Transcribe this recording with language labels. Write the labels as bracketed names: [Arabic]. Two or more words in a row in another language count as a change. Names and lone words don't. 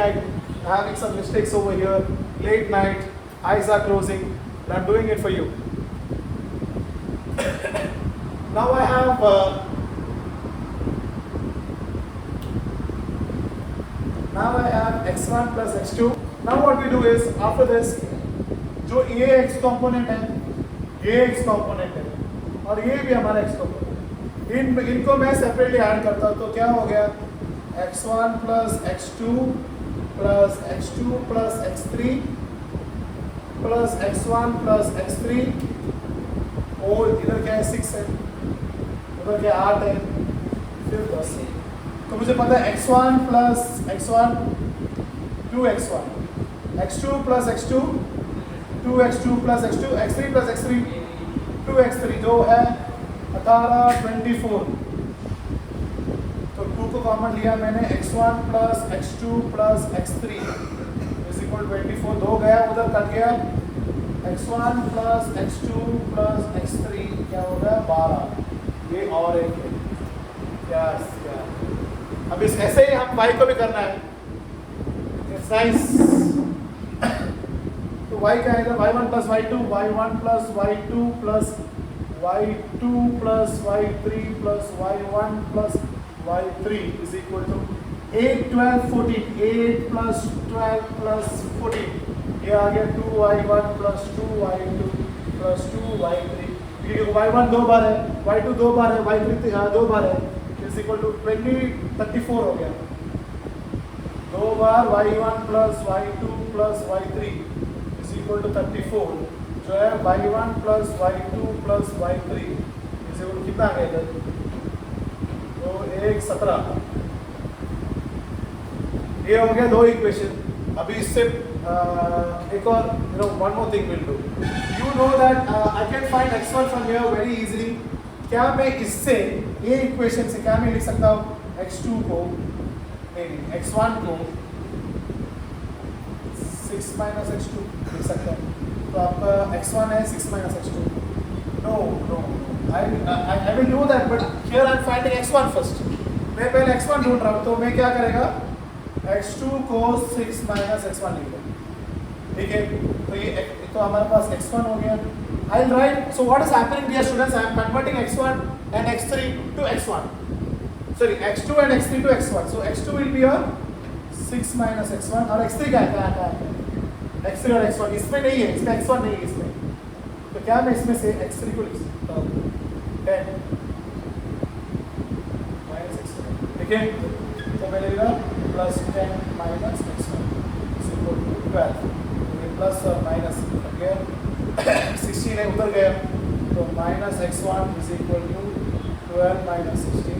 [English] I'm having some mistakes over here. Late night, eyes are closing. And I'm doing it for you. Now I have. Now I have x1 plus x2. Now what we do is, after this, [Hindi] जो ये x component है, ये x component है, और ये भी हमारा x component. इनको मैं [English] separately add [Hindi] करता हूँ, तो क्या हो गया? [English] x1 plus x2 plus x2 plus x3 [Hindi] plus x1 plus x3 और इधर क्या है 6 है, उधर क्या 8 है, फिर 10 है. तो मुझे पता है [English] x1 plus x1 2x1 x2 plus x2, 2x2 plus x2, x3 plus x3, 2x3 [Hindi] जो है 18, 24। तो 2 को कॉमन लिया मैंने, [English] x1 plus x2 plus x3 is equal [Hindi] 24। 2 गया उधर, कट गया, [English] x1 plus x2 plus x3 [Hindi] क्या हो गया 12। ये और एक है क्या। अब इस ऐसे ही हम y को भी करना है, एक्सरसाइज। तो y क्या आएगा, [English] y1 plus y2, y1 plus y2 plus y2 plus y3 plus y1 plus y3 is equal to 8, 12, 14, 8 plus 12 plus 14, [Hindi] ये आ गया [English] 2y1 plus 2y2 plus 2y3। [Hindi] y1 दो बार है, y2 दो बार है, y3 दो बार है, [English] is equal to [Hindi] 20, 34 हो गया। दो बार [English] y1 plus y2 plus y3 is equal to [Hindi] 34, जो है [English] y1 plus y2 plus y3 is equal [Hindi] कितना आ गया इधर, तो 1, 17। ये हो गया दो इक्वेशन। अभी इससे एक और [English] one more thing will do. you know that I can find x1 from here very easily. [Hindi] क्या मैं इससे, ये इक्वेशन से क्या मैं लिख सकता हूँ, x2 को नहीं, x1 को 6 minus x2 लिख सकता हूँ। तो आपका x1 है 6 minus x2। [English] नो I will do that, but here I am finding x1 first। [Hindi] मैं पहले x1 ढूंढ रहा हूँ, तो मैं क्या करेगा, x2 को 6 minus x1 लिख लूँ, ठीक है। तो ये तो हमारे पास x1 हो गया। [English] I'll write, so what is happening dear students, I am converting x1 and x3 to x1, sorry x2 and x3 to x1, so x2 will be a 6 minus x1 [Hindi] और x3 क्या है, x3 और x1 इसमें नहीं है, इसमें x1 नहीं है इसमें, तो क्या मैं इसमें से x3 को लिख सकता हूँ 10 minus x1, ठीक है। तो मैं लेगा प्लस [English] 10 minus x1 is equal to 12, [Hindi] प्लस और माइनस गया 16 है उधर गया, तो [English] minus x1 is equal to 12 minus 16.